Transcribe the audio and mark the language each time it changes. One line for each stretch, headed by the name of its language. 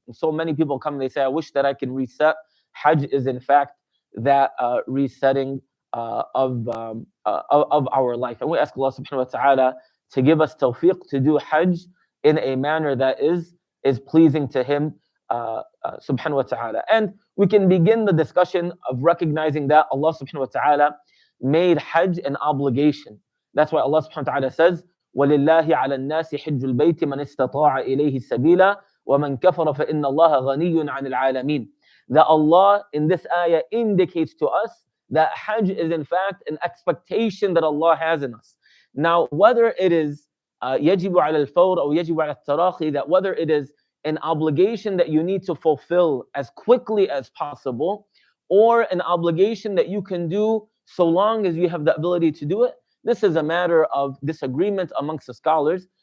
English: And so many people come and they say, I wish that I can reset. Hajj is in fact that resetting of our life. And we ask Allah subhanahu wa ta'ala to give us tawfiq to do Hajj in a manner that is pleasing to Him subhanahu wa ta'ala. And we can begin the discussion of recognizing that Allah subhanahu wa ta'ala made Hajj an obligation. That's why Allah subhanahu wa ta'ala says,
Arabic: وَلِلَّهِ عَلَى النَّاسِ حِجُّ الْبَيْتِ مَنِ اسْتَطَاعَ إِلَيْهِ سَبِيلًا وَمَنْ كَفَرَ فَإِنَّ اللَّهَ غَنِيٌّ عَنِ الْعَالَمِينَ.
English: That Allah in this ayah indicates to us that Hajj is in fact an expectation that Allah has in us. Now, whether it is
Arabic: يجب على الفور أو يجب على التراخي,
English: that whether it is an obligation that you need to fulfill as quickly as possible, or an obligation that you can do so long as you have the ability to do it, this is a matter of disagreement amongst the scholars.